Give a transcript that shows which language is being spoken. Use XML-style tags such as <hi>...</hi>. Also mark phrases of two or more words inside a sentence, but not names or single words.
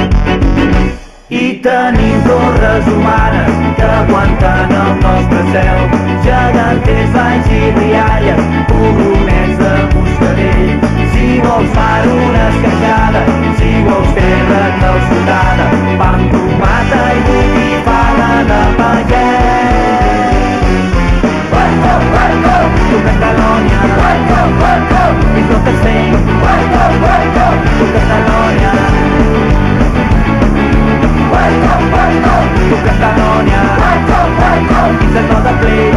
<ca>I tenim torres humanes que aguanten el nostre cel, geganters, banys i rialles, poblomets de Moscadell. Si vols mar, una esqueixada, si vols terra calçotada, pa amb tomata i botifada de paquet.</ca> <en>Welcome, welcome to Catalonia. Welcome, welcome, it's not the same. Welcome, welcome to Catalonia. Welcome, welcome to Catalonia. Welcome, welcome, it's another place.</en>